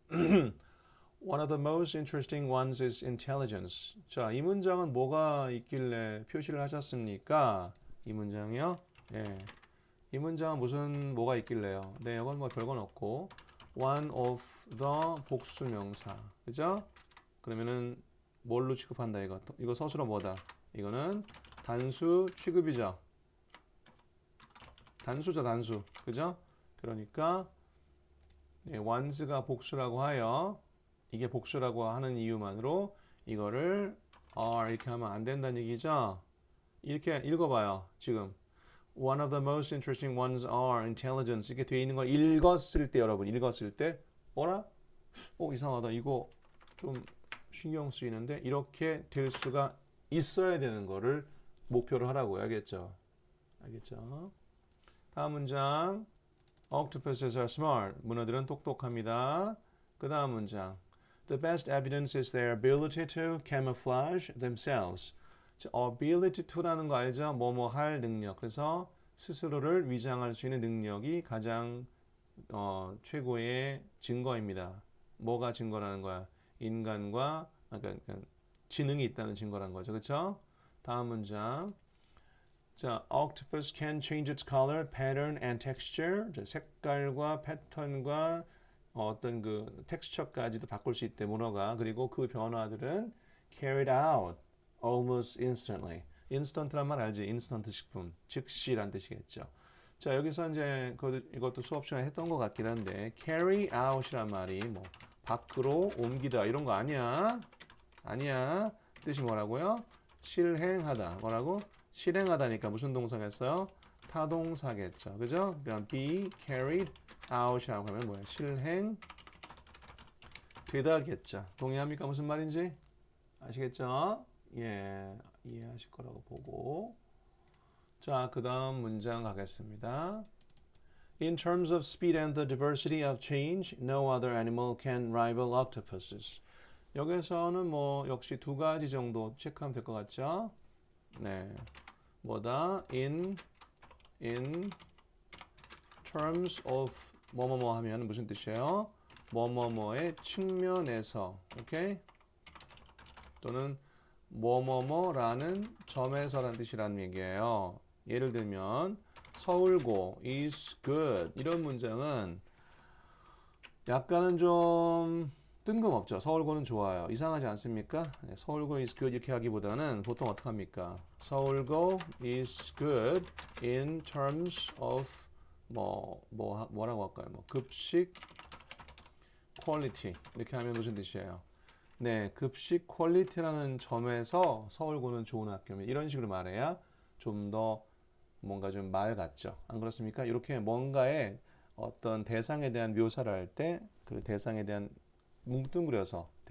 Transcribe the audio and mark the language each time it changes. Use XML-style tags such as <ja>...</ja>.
<en>One of the most interesting ones is intelligence.</en> <ko>자, 이 문장은 뭐가 있길래 표시를 하셨습니까? 이 문장이요? 예. 이 문장은 뭐가 있길래요? 네, 이건 뭐 별건 없고</ko> <en>one of the</en> <ko>복수명사. 그죠? 그러면은 뭘로 취급한다 이거? 이거 서술어 뭐다? 이거는 단수 취급이죠. 단수죠, 단수. 그죠? 그러니까 네, one's가 복수라고 하여 이게 복수라고 하는 이유만으로 이거를 이렇게 하면 안 된다는 얘기죠. 이렇게 읽어봐요.</ko> <en>지금 One of the most interesting ones are intelligence.</en> <ko>이렇게 뒤에 있는 걸 읽었을 때 여러분 읽었을 때 어라? 이상하다. 이거 좀 신경 쓰이는데 이렇게 될 수가 있어야 되는 거를 목표로 하라고요. 알겠죠? 알겠죠? 다음 문장.</ko> <en>Octopuses are smart.</en> <ko>문어들은 똑똑합니다. 그 다음 문장.</ko> <en>The best evidence is their ability to camouflage themselves.</en> <ko>ability to라는 거 알죠? 뭐뭐 할 능력. 그래서 스스로를 위장할 수 있는 능력이 가장 최고의 증거입니다. 뭐가 증거라는 거야? 인간과 그러니까 지능이 있다는 증거라는 거죠. 그렇죠? 다음 문장.</ko> <en>자, octopus can change its color, pattern, and texture.</en> <ko>자, 색깔과 패턴과 어떤 그 텍스처까지도 바꿀 수 있대 문어가. 그리고 그 변화들은</ko> <en>carried out almost instantly.</en> <ko>인스턴트란 말 알지? 인스턴트 식품, 즉시란 뜻이겠죠. 자, 여기서 이제 이것도 수업 시간에 했던 것 같긴 한데 carry out이란 말이 뭐 밖으로 옮기다 이런 거 아니야. 아니야. 뜻이 뭐라고요? 실행하다. 뭐라고? 실행하다니까 무슨 동사가 있어요? 타동사겠죠. 그죠? 그럼 be carried out이라고 하면 뭐야? 실행 되다겠죠. 동의합니까? 무슨 말인지? 아시겠죠? 예, 이해하실 거라고 보고. 자, 그 다음 문장 가겠습니다.</ko> <en>In terms of speed and the diversity of change, no other animal can rival octopuses.</en> <ko>여기서는 뭐 역시 두 가지 정도 체크하면 될 것 같죠? 네, 뭐다?</ko> <en>In terms of</en> <ko>뭐뭐뭐 하면 무슨 뜻이에요? 뭐뭐뭐의 측면에서, 오케이? 또는 뭐뭐뭐라는 점에서라는 뜻이라는 얘기예요. 예를 들면 서울고</ko> <en>is good</en> <ko>이런 문장은 약간은 좀 뜬금없죠. 서울고는 좋아요. 이상하지 않습니까? 네, 서울고</ko> <en>is good</en> <ko>이렇게 하기보다는 보통 어떻게 합니까? 서울고</ko> <en>is good in terms of</en> <ko>뭐라고 할까요? 뭐 급식 퀄리티 이렇게 하면 무슨 뜻이에요? 네, 급식 퀄리티라는 점에서 서울고는 좋은 학교면 이런 식으로 말해야 좀 더 뭔가 좀 말 같죠. 안 그렇습니까? 이렇게 뭔가의 어떤 대상에 대한 묘사를 할 때 그 대상에 대한 뭉뚱그려서</ko>